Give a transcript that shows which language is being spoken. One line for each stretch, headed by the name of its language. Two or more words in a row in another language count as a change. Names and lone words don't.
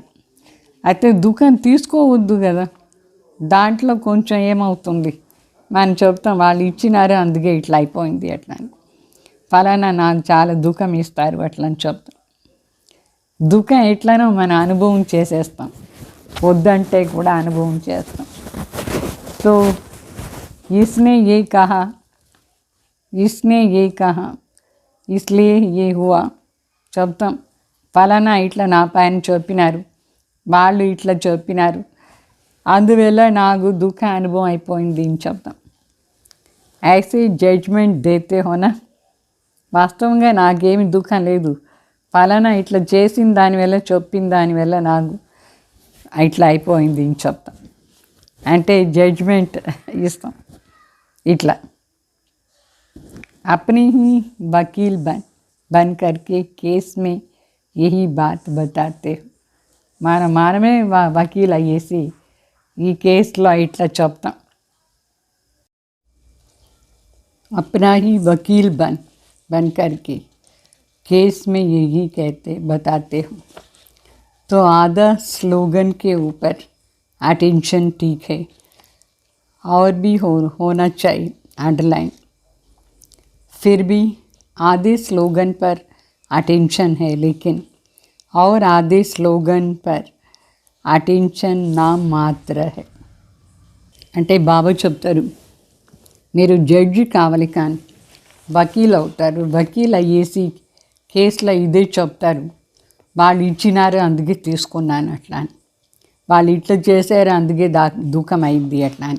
Telugu: అయితే దుఃఖం తీసుకోవద్దు కదా, దాంట్లో కొంచెం ఏమవుతుంది, మనం చెప్తాం వాళ్ళు ఇచ్చినారు అందుకే ఇట్లా అయిపోయింది అట్లా అని, ఫలానా నాకు చాలా దుఃఖం ఇస్తారు అట్లా అని చెప్తాం. దుఃఖం ఎట్లనో మన అనుభవం చేసేస్తాం, వద్దంటే కూడా అనుభవం చేస్తాం.
Hindi: तो इसने ये कहा इसलिए ये हुआ చెప్తాం.
Telugu: ఫలానా ఇట్లా నా పైన చెప్పినారు, వాళ్ళు ఇట్లా చెప్పినారు, అందువల్ల నాకు దుఃఖ అనుభవం అయిపోయింది అని చెప్తాం.
Hindi: ऐसे जजमेंट देते हो ना,
Telugu: వాస్తవంగా నాకేమి దుఃఖం లేదు, ఫలానా ఇట్లా చేసిన దానివల్ల చెప్పిన దానివల్ల నాకు ఇట్లా అయిపోయింది అని చెప్తాం. అంటే జడ్జ్మెంట్ ఇస్తాం ఇట్లా.
Hindi: अपने ही वकील बन करके केस में यही बात बताते हो,
Telugu: మనమే వకీల్ అయ్యేసి ఈ కేసులో ఇట్లా చెప్తాం.
Hindi: अपना ही वकील बन करके केस में यही बताते हो. तो आधा स्लोगन के ऊपर अटेंशन ठीक है, और भी होना चाहिए अंडरलाइन. फिर भी आधे स्लोगन पर अटेंशन है, लेकिन और आधे स्लोगन पर अटेंशन नाम मात्र है.
Telugu: అంటే బాబా చెప్తారు, మీరు జడ్జి కావాలి కానీ వకీల్ అవుతారు, వకీల్ అయ్యేసి కేసులో ఇదే చెప్తారు, వాళ్ళు ఇచ్చినారు అందుకే తీసుకున్నాను అట్లా అని, వాళ్ళు ఇట్లా చేశారు అందుకే దుఃఖం అయింది అట్లా అని.